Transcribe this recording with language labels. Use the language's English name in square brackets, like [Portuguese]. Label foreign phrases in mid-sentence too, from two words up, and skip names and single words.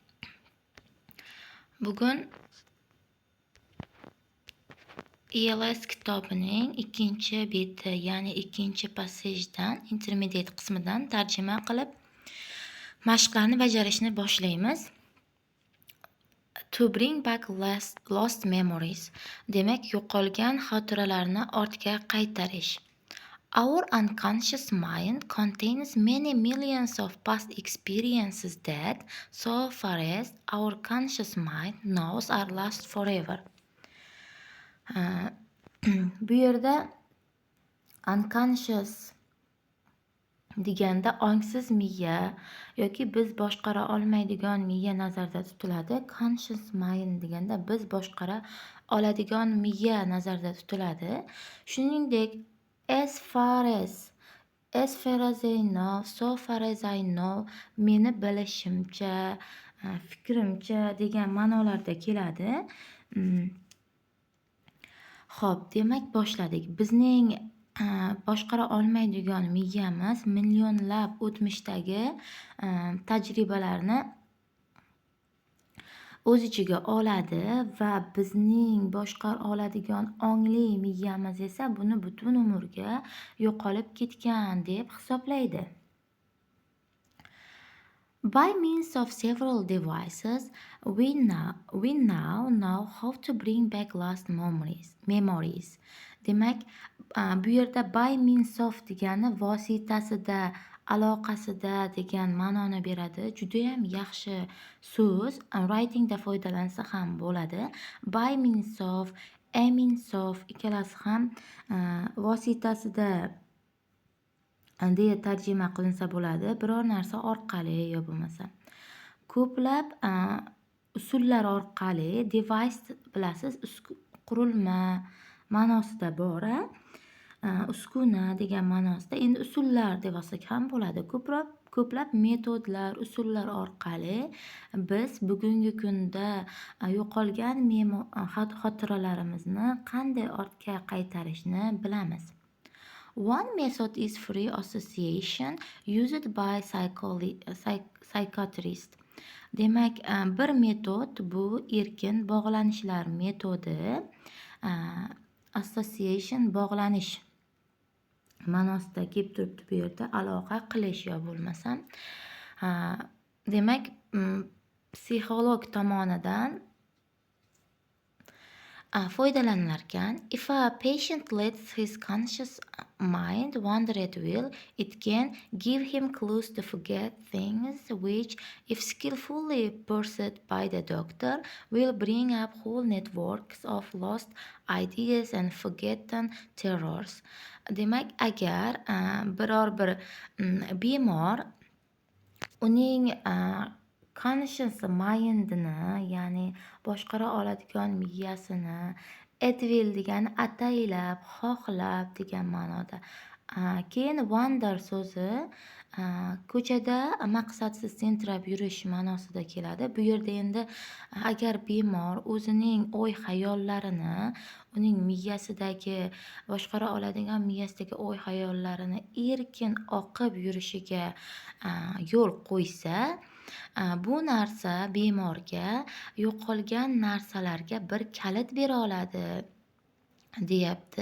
[Uzbek] Bugun ELS kitobining ikkinchi beti, ya'ni ikkinchi passajdan, intermediate qismidan tarjima qilib mashqlarni bajarishni boshlaymiz. [English] To bring back lost memories. [Uzbek] Demak, yo'qolgan xotiralarni ortga qaytarish. [English] Our unconscious mind contains many millions of past experiences that, so far as our conscious mind knows, are lost forever. [Uzbek] Bu yerda unconscious deganda ongsiz miya yoki biz boshqara olmaydigan miya nazarda tutiladi. [English] Conscious mind [Uzbek] deganda biz boshqara oladigan miya nazarda tutiladi. Shuningdek, [English] as far as I know, so far as I know, [Uzbek] meni bilishimcha, fikrimcha degan ma'nolarda keladi. Xo'p, demak boshladik. Bizning boshqara olmaydigan miyamiz millionlab o'tmishdagi tajribalarni o'z ichiga oladi va bizning boshqara oladigan ongli miyamiz esa buni butun umrga yo'qolib ketgan deb hisoblaydi. [English] By means of several devices, we now know how to bring back lost memories. [Uzbek] Demak, bu yerda [English] by means of [Uzbek] degani vositasida, aloqasida degan ma'noni beradi. Judayam yaxshi so'z. Writingda foydalansa ham bo'ladi. [English] By means of, a means of [Uzbek] ikkalasi ham vositasida deya tarjima qilinsa bo'ladi. Biror narsa orqali yo bo'lmasa ko'plab usullar orqali. Device bilasiz, qurilma ma'nosida bor, uskuna degan ma'nosida. Endi usullar deb olsak ham bo'ladi. Ko'plab metodlar, usullar orqali biz bugungi kunda yo'qolgan xotiralarimizni qanday ortga qaytarishni bilamiz. [English] One method is free association used by psychiatrists. [Uzbek] Demak, bir metod bu erkin bog'lanishlar metodi. Association bog'lanish ma'nosida kelib turibdi bu yerda, aloqa qilish yo bo'lmasam. Demak, psixolog tomonidan foydalanilar ekan. [English] If a patient lets his conscious mind wander at will, it can give him clues to forget things which, if skillfully pursued by the doctor, will bring up whole networks of lost ideas and forgotten terrors. [Uzbek] Demak, agar biror bir bemor uning [English] conscious mindini, [Uzbek] ya'ni boshqara oladigan miyasini, [English] at will [Uzbek] degani ataylab, xohlab degan ma'noda. Keyin wander so'zi ko'chada maqsadsiz tentirab yurish ma'nosida keladi. Bu yerda endi agar bemor o'zining o'y-xayollarini, uning miyasidagi boshqara oladigan miyasidagi o'y-xayollarini erkin oqib yurishiga yo'l qo'ysa, bu narsa bemorga yo'qolgan narsalarga bir kalit bera oladi deyapti.